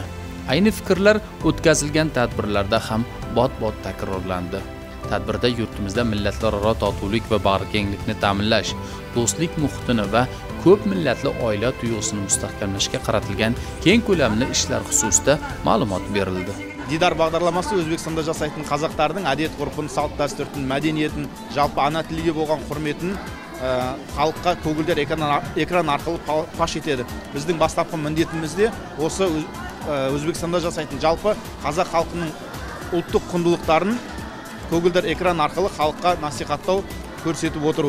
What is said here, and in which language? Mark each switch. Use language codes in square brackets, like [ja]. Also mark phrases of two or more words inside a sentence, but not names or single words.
[uz] Ayni fikrlar o'tkazilgan tadbirlarda ham bot-bot takrorlandi. Tadbirda yurtimizda millatlararo totuvlik va bag'rikenglikni ta'minlash, do'stlik muhitini va ko'p millatli oila tuyg'usini mustahkamlashga qaratilgan keng ko'lamli ishlar xususida ma'lumot berildi. [kk] Didor бағдарламасы Өзбекстанда жасайтын қазақтардың әдет-ғұрпын, салт-дәстүрін, мәдениетін, жалпы ана тілге болған құрметін халыққа көгілдір экран арқылы паш етеді. Біздің бастапқы міндетімізде осы Өзбекстанда жасайтын жалпы қазақ халқының ұлттық құндылықтарын көгілдір экран арқылы халыққа насихаттау, көрсетіп отыру.